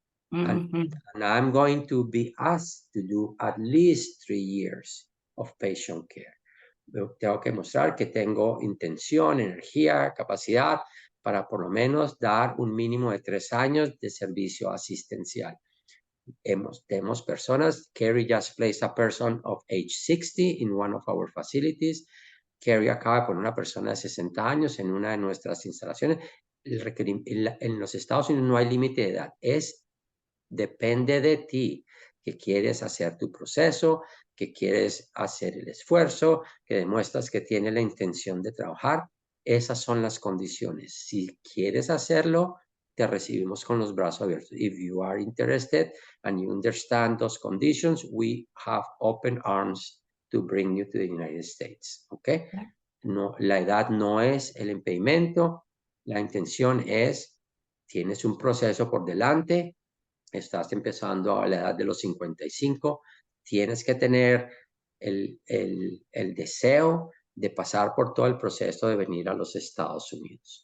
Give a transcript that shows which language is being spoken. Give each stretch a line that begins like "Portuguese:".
English: And I'm going to be asked to do at least 3 years of patient care.
Spanish: Tengo que mostrar que tengo intención, energía, capacidad para por lo menos dar un mínimo de 3 años de servicio asistencial. Tenemos personas.
English: Carrie just placed a person of age 60 in one of our facilities.
Spanish: Carrie acaba de poner una persona de 60 años en una de nuestras instalaciones. En los Estados Unidos no hay límite de edad. Depende de ti, que quieres hacer tu proceso, que quieres hacer el esfuerzo, que demuestras que tienes la intención de trabajar. Esas son las condiciones. Si quieres hacerlo, te recibimos con los brazos abiertos.
English: If you are interested and you understand those conditions, we have open arms to bring you to the United States.
Spanish: ¿Ok? No, la edad no es el impedimento. La intención es, tienes un proceso por delante, estás empezando a la edad de los 55, tienes que tener el deseo de pasar por todo el proceso de venir a los Estados Unidos.